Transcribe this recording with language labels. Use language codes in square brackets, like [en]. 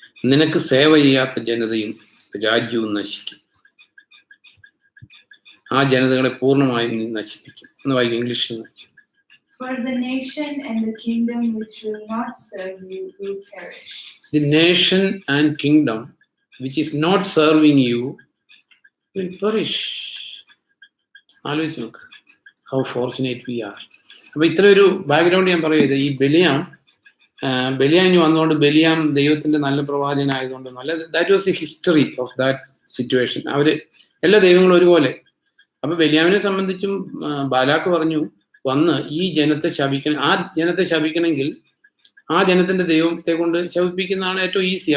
[ml] നിനക്ക് സേവ ചെയ്യാത്ത ജനതയും രാജ്യവും നശിക്കും. ആ ജനതകളെ പൂർണ്ണമായും നശിപ്പിക്കും എന്ന് വായിക്കും. ഇംഗ്ലീഷിൽ. [en] For the nation and the kingdom which will not serve you will perish. The nation and kingdom which is not serving you will perish. [ml] ആലോചിച്ച് നോക്ക്. [en] How fortunate we are. [ml] അപ്പൊ ഇത്രയൊരു ബാക്ക്ഗ്രൗണ്ട് ഞാൻ പറയുന്നത്, ഈ ബലിയാം ഇനി വന്നുകൊണ്ട്, ബലിയാം ദൈവത്തിന്റെ നല്ല പ്രവാചകനായതുകൊണ്ട്, [en] That was a history of that situation. [ml] അവര് എല്ലാ ദൈവങ്ങളും ഒരുപോലെ. അപ്പൊ ബലിയാമിനെ സംബന്ധിച്ചും ബാലാക്ക് പറഞ്ഞു, വന്ന് ഈ ജനത്തെ ശപിക്കണം, ആ ജനത്തെ ശപിക്കണമെങ്കിൽ ആ ജനത്തിന്റെ ദൈവത്തെ കൊണ്ട് ശപിപ്പിക്കുന്നതാണ് ഏറ്റവും ഈസി.